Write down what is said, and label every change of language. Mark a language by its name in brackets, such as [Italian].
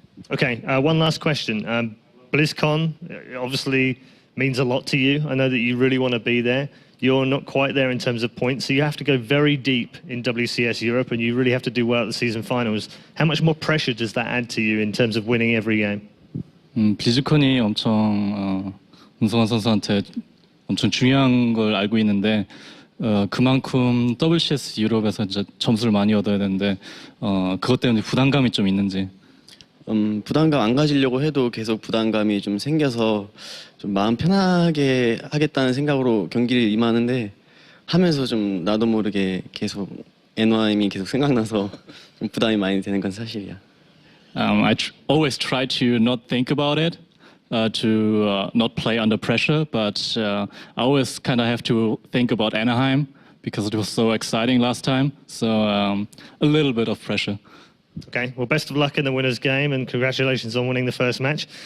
[English] Okay, one last question. BlizzCon, obviously means a lot to you. I know that you really want to be there. You're not quite there in terms of points, so you have to go very deep in WCS Europe, and you really have to do well at the season finals. How much more pressure does that add to you in terms of winning every game? [Korean] 비즈컨이 엄청 문성환 선수한테 엄청 중요한 걸 알고 있는데 그만큼 WCS 유럽에서 이제 점수를 많이 얻어야 되는데 그것 때문에 부담감이 좀 있는지. 부담감 안 가지려고 해도 계속 부담감이 좀 생겨서 좀 마음 편하게 하겠다는 생각으로 경기를 임하는데 하면서 좀 나도 모르게 계속 NYM이 계속 생각나서 좀 부담이 많이 되는 건 사실이야. [English] I always try to not think about it, to not play under pressure, but I always kind of have to think about Anaheim because it was so exciting last time. So a little bit of pressure. Okay, well, best of luck in the winner's game, and congratulations on winning the first match.